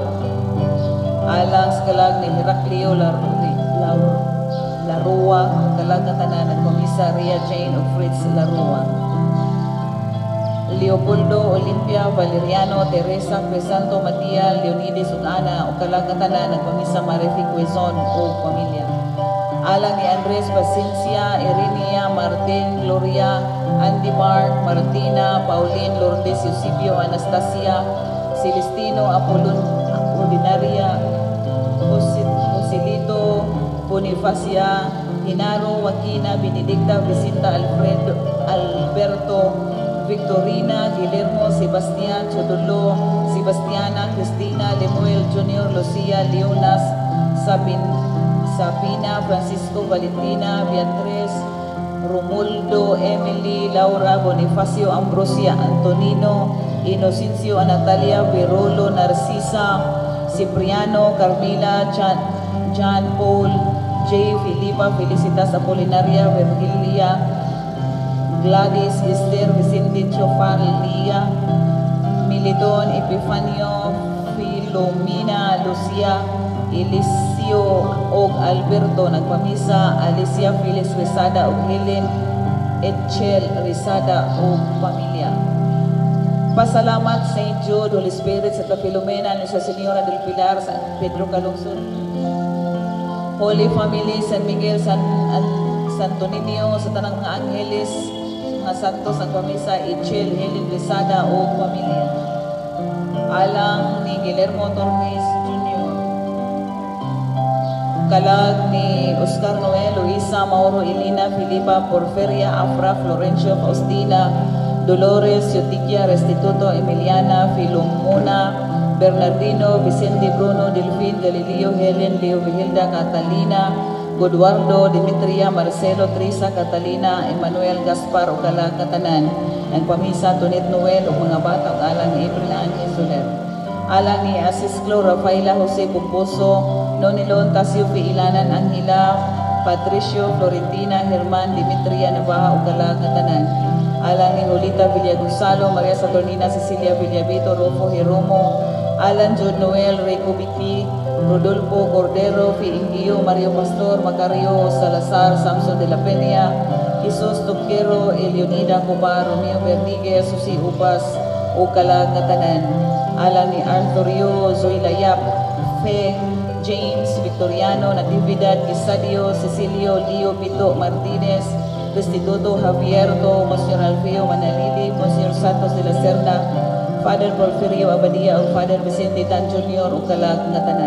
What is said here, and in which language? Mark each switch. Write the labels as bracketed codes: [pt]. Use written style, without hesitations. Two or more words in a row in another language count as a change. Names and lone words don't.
[ceb] Alang sa kalag ni Heraclio Larua, Kalagatanan, nagpamisa, Ria Jane o Fritz Larua. Leopoldo Olimpia Valeriano Teresa Cresanto Matia Leonides Ana, o kalagatanan, nagpamisa, Marifi Quezon o pamilya. Alang ni Andres Paciencia, Irinia Martin Gloria, Andy Mark Martina, Pauline Lourdes Eusebio Anastasia, Celestino Apolinaria Joselito Bonifacia, Hinaro Joaquina Benedicta Vicenta Alberto Victorina, Guillermo, Sebastián, Chodolo, Sebastiana, Cristina, Lemuel Jr., Lucia, Leonas, Sabina, Francisco, Valentina, Beatriz, Romualdo, Emily, Laura, Bonifacio, Ambrosia, Antonino, Inocencio, Natalia, Verolo, Narcisa, Cipriano, Carmila, John Paul, J. Filipa, Felicitas, Apolinaria, Virgilia, Gladys, Esther, Vicente, Chofar, Lia, Milidon, Epifanio, Filomena, Lucia, Elisia, Sio og Alberto nagpamisa, Alicia Felix Resada og Helen Etchel Resada og pamilya. Pasalamat St. Jude, Holy Spirit, Santa Filomena, Nuestra Señora del Pilar, San Pedro Calungsod, Holy Family, San Miguel, Santo Niño, sa tanang mga angeles, mga santos, ang pamisa, Etchel, Helen Resada o pamilya. Alang ni Guillermo Tormes Jr., kalag ni Oscar Noel, Luisa, Mauro, Elina, Filipa, Porferia, Afra, Florencio, Faustina, Dolores, Yotikia, Restituto, Emiliana, Filomona, Bernardino, Vicente, Bruno, Delfín, Galileo, Helen, Leo, Vigilda, Catalina, Godwardo, Dimitria, Marcelo, Trisa, Catalina, Emmanuel, Gaspar, Ocala, Katanan, nagpamisa, Tonet Noel, o mga bata, alang ni April Ángel Soler, alang ni Asisclo, Rafaela, Jose Pumposo, Nonilon, Tasio, Ilanan, Angela, Patricio, Florentina, Germán, Dimitria, Navaja, Ocala, Katanan, alang ni Julita Villagonzalo, Maria Saturnina, Cecilia Villavito, Rufo Jeromo, Alan Jude Noel, Rico Biti, Rodolfo Cordero, Fiingio, Mario Pastor, Macario Salazar, Samson de la Peña, Jesus Toquero, Eleonida Cobar, Romeo Verdiguez, Susi Upas, Ocala, Katanan, alang ni Arturio, Zoe Layap, Fe, James, Victoriano, Natividad, Quisadio, Cecilio, Leo Pito Martinez, Restituto Javierto, Monsignor Alfeo Manalili, Monsignor Santos de la Cerda, Father Porfirio Abadia, o Father Vicente Tan Jr. o kalag nga tanan.